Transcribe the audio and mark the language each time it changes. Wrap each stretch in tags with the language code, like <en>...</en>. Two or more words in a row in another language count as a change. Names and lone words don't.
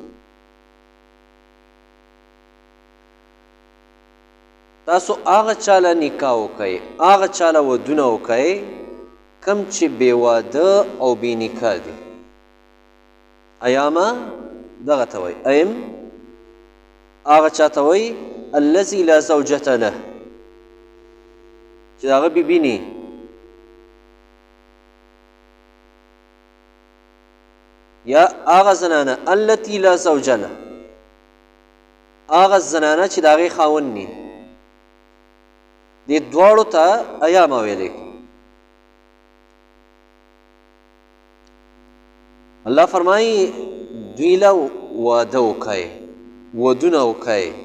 <ps>تاسو هغه چاله نکاح وکئ هغه چاله ودونه وکئ کم چې بې واده او بې نکاح دي ایامه دغه ته وایي ایم هغه چا ته وایي</ps> <ar>الذي لا زوجة له</ar> <ps>چې د هغه بیبي نه یا هغه زنانه</ps> <ar>التي لا زوج له</ar> <ps>هغه زنانه چې د هغې خاوند نه دې دواړو ته ایامه ویلی الله فرمایي دوی له واده وکئ ودونه وکئ</ps>